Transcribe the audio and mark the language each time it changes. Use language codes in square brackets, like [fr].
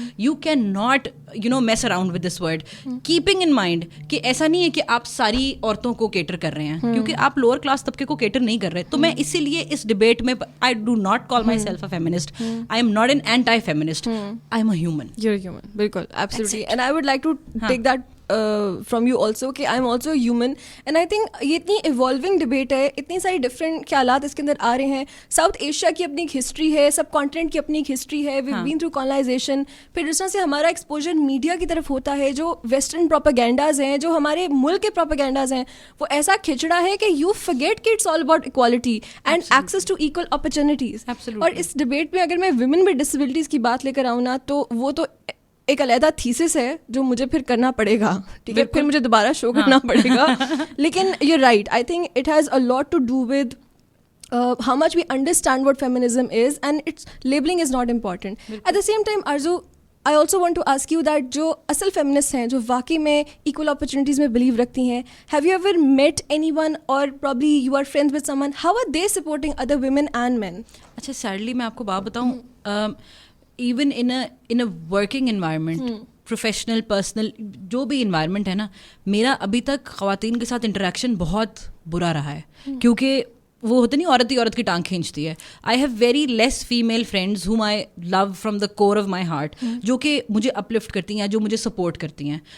[en] you can not mess around with this word, keeping in mind [hi] कि ऐसा नहीं है कि आप सारी औरतों को केटर कर रहे हैं, क्योंकि आप लोअर क्लास तबके को केटर नहीं कर रहे. तो मैं इसीलिए इस डिबेट में, [en] I do not call myself a feminist, I am not an anti feminist, I am a human. You're a human, बिल्कुल, absolutely. And I would like to take that from you also कि I'm also human. And I think [hi] ये इतनी evolving debate है, इतनी सारी different ख्यालात इसके अंदर आ रहे हैं. साउथ एशिया की अपनी एक हिस्ट्री है, सब कॉन्टिनेंट की अपनी एक हिस्ट्री है. [en] we've been through colonization. [hi] फिर जिस तरह से हमारा एक्सपोजर मीडिया की तरफ होता है, जो वेस्टर्न प्रोपेगेंडाज हैं, जो हमारे मुल्क के प्रोपेगेंडाज हैं, वो ऐसा खिचड़ा है कि [en] you forget [hi] कि [en] it's all about equality and access to equal opportunities. [hi] और इस डिबेट में अगर मैं [en] women with disabilities [hi] की बात लेकर आऊँ ना, तो वो तो एक अलहदा थीसिस है जो मुझे फिर करना पड़ेगा. ठीक है, फिर मुझे दोबारा शो करना पड़ेगा. [en] लेकिन you are right, I think it has a lot to do with how much we understand what feminism is, and its labeling is not important. At the same time, Arzu, I also want to ask you that [hi] जो असल feminists हैं, जो वाकई में equal opportunities में believe रखती हैं, [en] have you ever met anyone or probably you are friends with someone, how are they supporting other women and men? [hi] अच्छा, सैडली मैं आपको बात बताऊँ, [en] even in a working environment, [hi] professional, personal, जो भी इन्वायरमेंट है ना, मेरा अभी तक ख़वातीन के साथ इंटरेक्शन बहुत बुरा रहा है. क्योंकि वो होता नहीं, औरत ही औरत की टांग खींचती है. [en] I have very less female friends whom I love from the core of my heart, [hi] जो कि मुझे अपलिफ्ट करती हैं, जो मुझे सपोर्ट करती हैं.